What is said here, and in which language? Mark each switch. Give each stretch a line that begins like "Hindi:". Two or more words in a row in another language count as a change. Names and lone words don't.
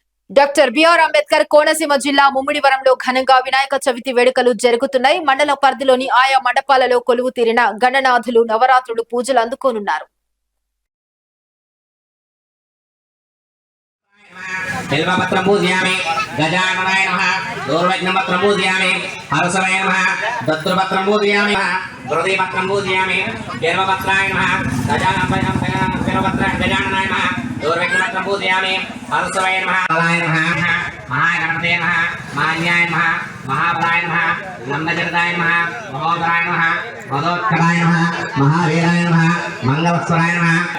Telugu: డాక్టర్ బిఆర్ అంబేద్కర్ కోనసీమ జిల్లా ముమ్మిడివరంలో ఘనంగా వినాయక చవితి వేడుకలు జరుగుతున్నాయి. మండల పరిధిలోని ఆయా మండపాలలో కొలువు తీరిన గణనాథులు నవరాత్రులు పూజలు అందుకోనున్నారు.
Sanskrit: बिल्वपत्रं पूजयामि गजाननाय नमः दूर्वज्ञपत्रं पूजयामि हरसवे नमः दत्तपत्रं पूजयामि गुरुदेवपत्रं पूजयामि बिल्वपत्राय नमः गजाननाय नमः दूर्वज्ञपत्रं पूजयामि हरसवे नमः बलाय नमः महागणपते नमः मान्याय नमः महाबलाय नमः नंदजटाय नमः महोदराय नमः मदोत्कराय नमः महावीराय नमः मंगलस्वराय नमः